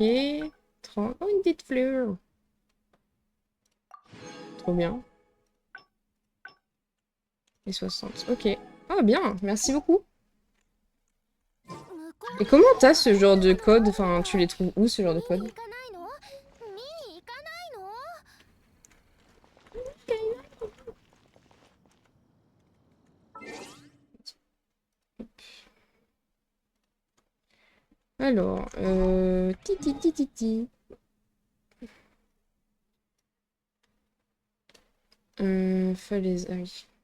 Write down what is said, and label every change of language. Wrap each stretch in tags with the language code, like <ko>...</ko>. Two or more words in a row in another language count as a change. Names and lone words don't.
<fr>30. Oh, une petite fleur. Trop bien. Et 60. Ok. Oh bien, merci beaucoup. Et comment t'as ce genre de code? Enfin, tu les trouves où ce genre de code?</fr> <ja>行かないの？見に行かないの？</ja> <fr>Alors, titi titi titi. Falaise, ah oui.</fr>